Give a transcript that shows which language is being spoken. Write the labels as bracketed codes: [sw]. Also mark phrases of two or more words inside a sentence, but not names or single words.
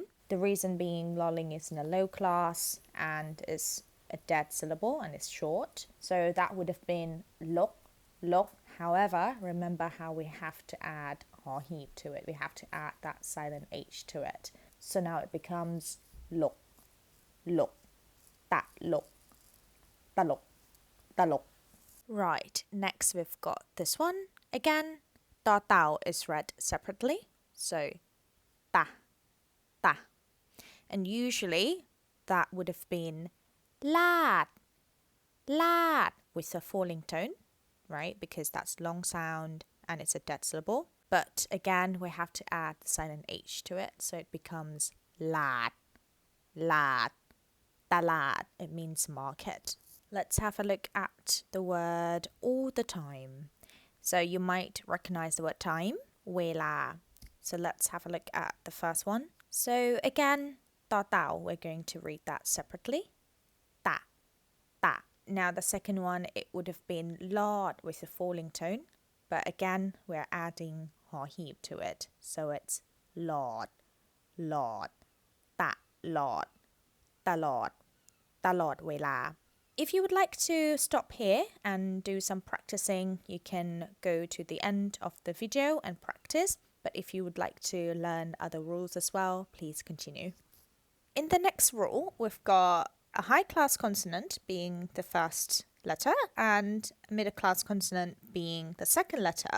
[en] The reason being lolling is in a low class and is a dead syllable and it's short. So that would have been lok, lok, However, remember how we have to add hor-heap to it. We have to add that silent H to it. So now it becomes lok, lok, ta lok, ta lok, ta lok. Right, next we've got this one. Again, ta tao is read separately. So ta, ta. And usually that would have been lad, lad with a falling tone, right? Because that's long sound and it's a dead syllable. But again, we have to add the silent H to it. So it becomes lad, lad, talad. It means market. Let's have a look at the word all the time. So you might recognize the word time, wela. So let's have a look at the first one. So again, ta tao, we're going to read that separately. Ta, ta. Now the second one, it would have been lord with a falling tone. But again, we're adding hor-heap to it. So it's lord, lord, ta, lord, talod, [th] ตลอดเวลา. [en] If you would like to stop here and do some practicing, you can go to the end of the video and practice. But if you would like to learn other rules as well, please continue. In the next rule, we've got a high class consonant being the first letter and a middle class consonant being the second letter.